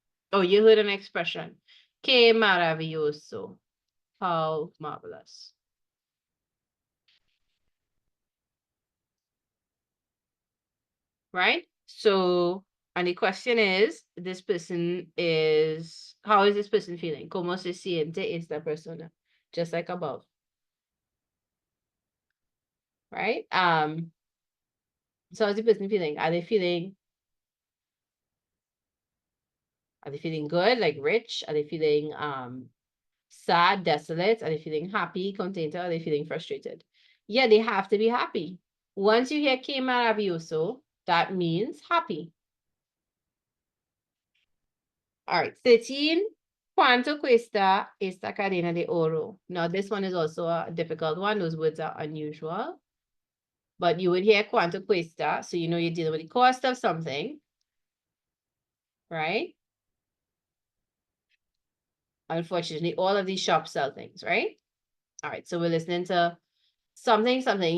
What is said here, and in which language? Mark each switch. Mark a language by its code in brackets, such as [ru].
[en] Oh, you heard an expression. [es] Que maravilloso. [en] How marvelous. Right? So, and the question is, this person is, how is this person feeling? [es] ¿Cómo se siente esta persona? [en] Just like above. Right? So how's the person feeling? Are they feeling good, like rich? Are they feeling sad, desolate? Are they feeling happy, contento? Are they feeling frustrated? Yeah, they have to be happy. Once you hear [es] que maravilloso, [en] that means happy. All right, 13. [es] ¿Cuánto cuesta esta cadena de oro? [en] Now, this one is also a difficult one. Those words are unusual. But you would hear [es] cuánto cuesta, [en] so you know you're dealing with the cost of something, right? Unfortunately, all of these shops sell things, right? All right, so we're listening to something.